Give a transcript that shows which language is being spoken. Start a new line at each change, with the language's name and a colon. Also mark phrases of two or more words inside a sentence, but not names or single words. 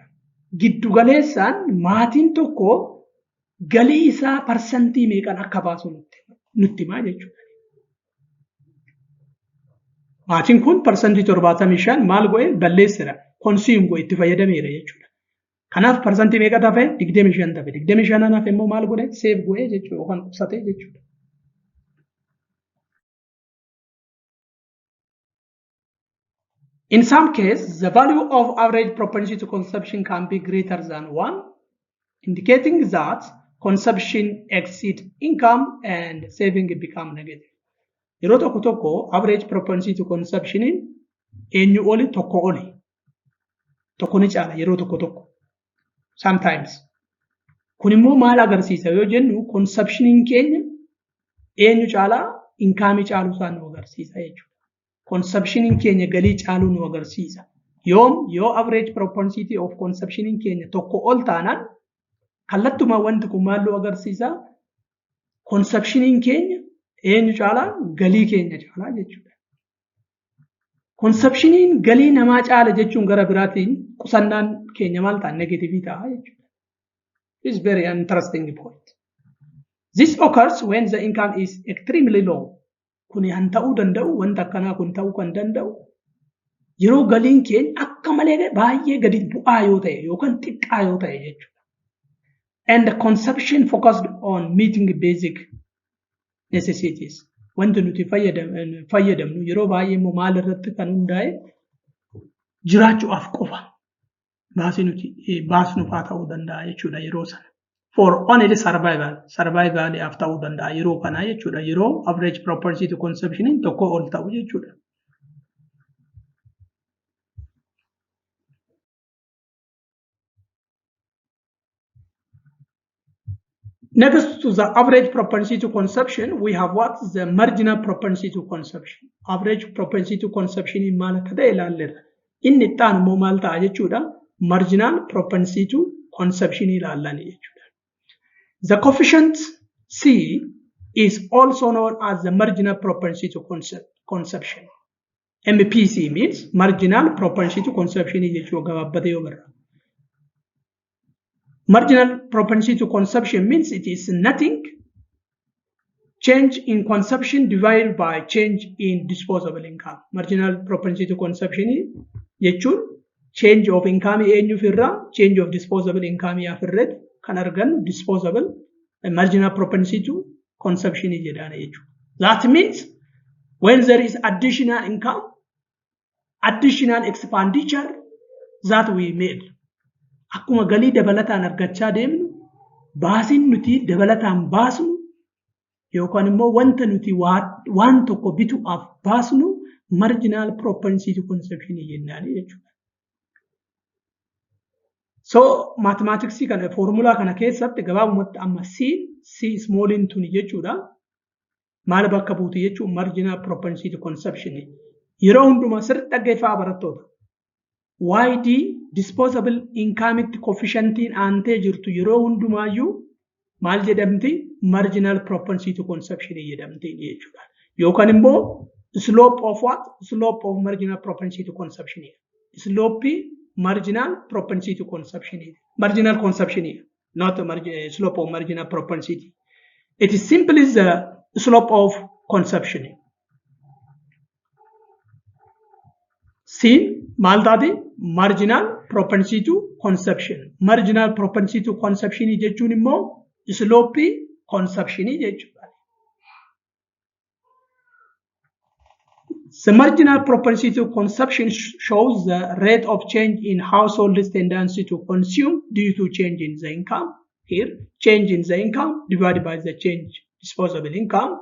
Oromo: Giddugaleessaan maatiin tokko galii isaa percentii meeqan akka baasu nutti himaa jechuudha. Maatiin kun percentii 75 maal go'ee balleesseera. Consume go'ee itti fayyadameera jechuudha. Kanaaf percentii meeqa tafe? 25 tafe. 25 naaf immoo maal godhe? Save go'ee jechuudha yookaan qusate jechuudha.
English: In some cases, the value of average propensity to consumption can be greater than 1, indicating that consumption exceeds income and saving become negative.
Oromo: Yeroo tokko tokko
English: average propensity to consumption
Oromo: eenyu oli tokko oli. Tokko ni caala yeroo tokko tokko.
English: Sometimes.
Oromo: Kun immoo maal agarsiisa yoo jennu consumption keenya eenyu caala income caalu isaan nu agarsiisa jechuudha. Consumption keenya galii caaluu nu agarsiisa. Yoo
English: average propensity of consumption
Oromo: keenya tokko ol taanaan kallattuma wanti kun maal nu agarsiisa? Consumption keenya eenyu caalaa galii keenya caalaa jechuudha. Consumption galii namaa caala jechuun gara biraatiin qusannaan keenya maal ta'a? Negative ta'a jechuudha.
English: This is very interesting point. This occurs when the income is extremely low.
Oromo: Kuni han ta'uu danda'u wanta akkanaa kun ta'uu kan danda'u yeroo galiin keenya akka malee baay'ee gadi bu'aa yoo ta'e yookaan xiqqaa yoo ta'e jechuudha.
English: And the consumption focused on meeting basic necessities.
Oromo: Wanti nuti fayyadamnu yeroo baay'ee immoo maal irratti kan hundaa'e jiraachuudhaaf qofa baasii nuti baasnuuf haa ta'uu danda'a jechuudha yeroo sana.
English: For only survival
Oromo: yaaf ta'uu danda'a yeroo kana jechuudha. Yeroo
English: average propensity to consumption
Oromo: tokko ol ta'u jechuudha.
English: Next to the average propensity to consumption, we have what? The marginal propensity to consumption. Average propensity to consumption
Oromo: in maal akka ta'e ilaalleerra. Inni itti aanu immoo maal ta'a jechuudha?
English: Marginal propensity to consumption
Oromo: ilaallani jechuudha.
English: The coefficient C is also known as the marginal propensity to consumption. MPC means marginal propensity to consumption
Oromo: jechuudha gabaabbatee yoo barra.
English: Marginal propensity to consumption means it is nothing. Change in consumption divided by change in disposable income. Marginal propensity to consumption
Oromo: jechuun
English: change of income
Oromo: eenyuuf irraa
English: change of disposable income
Oromo: yaaf irratti kan argan
English: disposable marginal propensity to consumption
Oromo: jedhana jechuudha.
English: That means when there is additional income, additional expenditure that we made.
Oromo: Akkuma galii dabalataan argachaa deemnu baasiin nuti dabalataan baasnu yookaan immoo wanta nuti waan tokko bituudhaaf baasnu
English: marginal propensity to consumption
Oromo: jennaani jechuudha.
English: So mathematics
Oromo: kana formula kana keessatti gabaabumatti amma C small tuni jechuudha. Maal bakka buuti jechuun
English: marginal propensity to consumption.
Oromo: Yeroo hundumaa sirriitti dhaggeeffaa barattoota. YD
English: disposable income
Oromo: coefficientiin aantee jirtu yeroo hundumaayyuu maal jedhamti?
English: Marginal propensity to consumption
Oromo: jedhamti jechuudha. Yookaan immoo
English: slope of what? Slope of marginal propensity to consumption. Slope marginal propensity to consumption. Marginal consumption, not slope of marginal propensity. It is simply the slope of consumption. C maal marginal propensity to consumption. Marginal propensity to consumption
Oromo: jechuun immoo
English: slope consumption
Oromo: jechuudha.
English: The marginal propensity to consumption shows the rate of change in household's tendency to consume due to change in the income. Here, change in the income divided by the change disposable income.